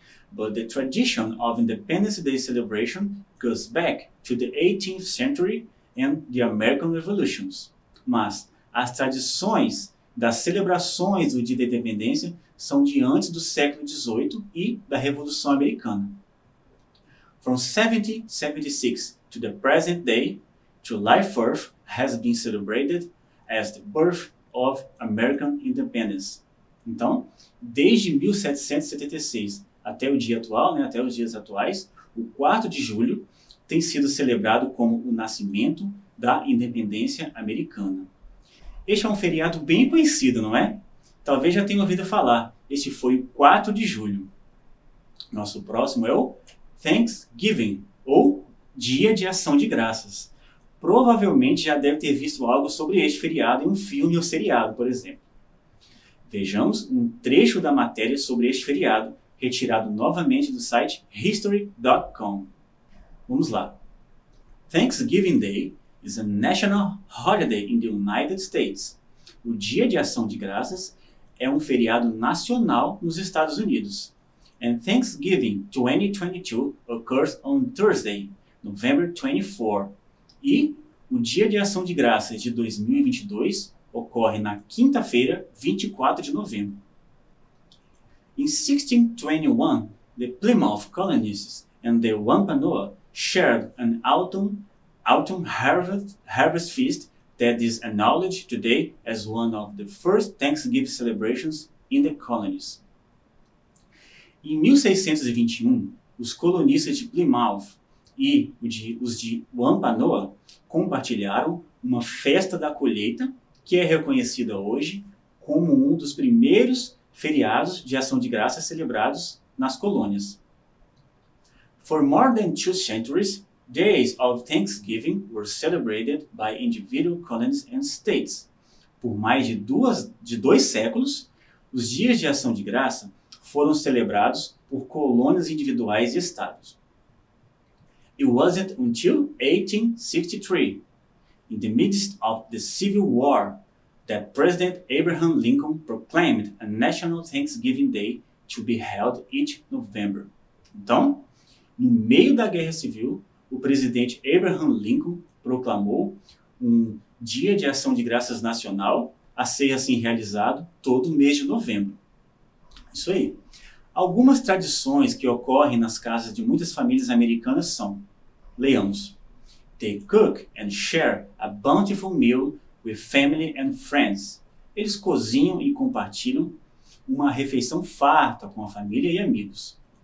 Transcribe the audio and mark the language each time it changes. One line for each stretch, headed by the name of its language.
English: But the tradition of Independence Day celebration goes back to the 18th century and the American Revolutions.
Portuguese: Mas as tradições das celebrações do Dia da Independência são de antes do século XVIII e da Revolução Americana.
English: From 1776 to the present day, July 4th has been celebrated as the birth of American independence.
Portuguese: Então, desde 1776 até o dia atual, até os dias atuais, o 4 de julho tem sido celebrado como o nascimento da independência americana. Este é um feriado bem conhecido, não é? Talvez já tenha ouvido falar. Este foi o 4 de julho. Nosso próximo é o Thanksgiving, ou Dia de Ação de Graças. Provavelmente já deve ter visto algo sobre este feriado em um filme ou seriado, por exemplo. Vejamos um trecho da matéria sobre este feriado, retirado novamente do site history.com. Vamos lá.
English: Thanksgiving Day is a national holiday in the United States.
Portuguese: O Dia de Ação de Graças é um feriado nacional nos Estados Unidos.
English: And Thanksgiving 2022 occurs on Thursday, November 24.
Portuguese: E o Dia de Ação de Graças de 2022 ocorre na quinta-feira, 24 de novembro.
English: In 1621, the Plymouth colonists and the Wampanoag shared an autumn harvest feast that is acknowledged today as one of the first Thanksgiving celebrations in the colonies.
Portuguese: Em 1621, os colonistas de Plymouth e os de Wampanoag compartilharam uma festa da colheita que é reconhecida hoje como um dos primeiros feriados de ação de graças celebrados nas colônias.
English: For more than 2 centuries, days of Thanksgiving were celebrated by individual colonies and states.
Portuguese: Por mais de 2 séculos, os dias de ação de graça foram celebrados por colônias individuais e estados.
English: It wasn't until 1863, in the midst of the Civil War, that President Abraham Lincoln proclaimed a National Thanksgiving Day to be held each November.
Portuguese: Então, no meio da Guerra Civil, o presidente Abraham Lincoln proclamou um Dia de Ação de Graças Nacional a ser assim realizado todo mês de novembro. Isso aí. Algumas tradições que ocorrem nas casas de muitas famílias americanas são: leamos.
English: They cook and share a bountiful meal with family and friends.
Portuguese: Eles cozinham e compartilham uma refeição farta com a família e amigos.